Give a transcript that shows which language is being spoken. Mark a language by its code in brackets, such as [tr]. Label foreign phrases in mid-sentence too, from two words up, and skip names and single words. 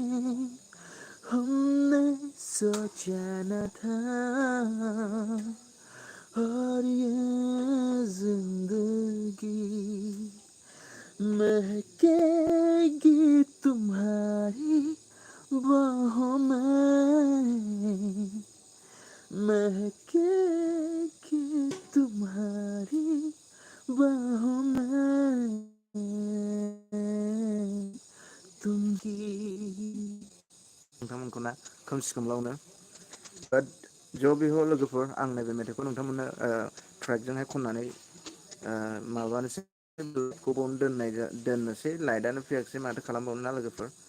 [hi] हमने सोचा न था, और ये जिंदगी महकेगी तुम्हारी बाहों में, महकेगी तुम्हारी बाहों में, [brx] तुमकी नोंथांमोनखौ ना खोमसि खोमलावनो [hi] जो भी हो [brx] लोगोफोर, आं नैबे मेथाइखौ नोंथांमोननो ट्रेकजोंहाय खननानै माबानोसै, गुबुन दोननोसै, लाइटआनो फैयाखिसै, माथो खालामबावनो ना लोगोफोर.